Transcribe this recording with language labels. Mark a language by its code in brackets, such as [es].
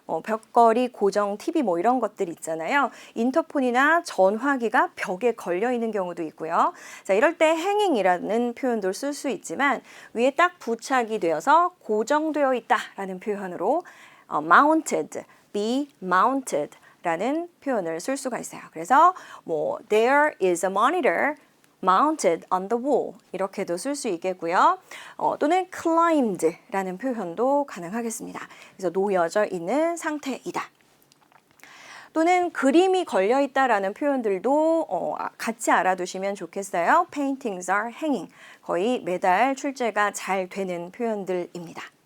[ko] 벽걸이, 고정, TV 뭐 이런 것들 있잖아요. 인터폰이나 전화기가 벽에 걸려 있는 경우도 있고요. 자, 이럴 때 hanging이라는 표현도 쓸 수 있지만 위에 딱 부착이 되어서 고정되어 있다라는 표현으로 mounted, be mounted 라는 표현을 쓸 수가 있어요. 그래서 뭐 [en] there is a monitor mounted on the wall [ko] 이렇게도 쓸 수 있겠고요. 또는 climbed라는 표현도 가능하겠습니다. 그래서 놓여져 있는 상태이다. 또는 그림이 걸려 있다라는 표현들도 같이 알아두시면 좋겠어요. [en] Paintings are hanging. [ko] 거의 매달 출제가 잘 되는 표현들입니다.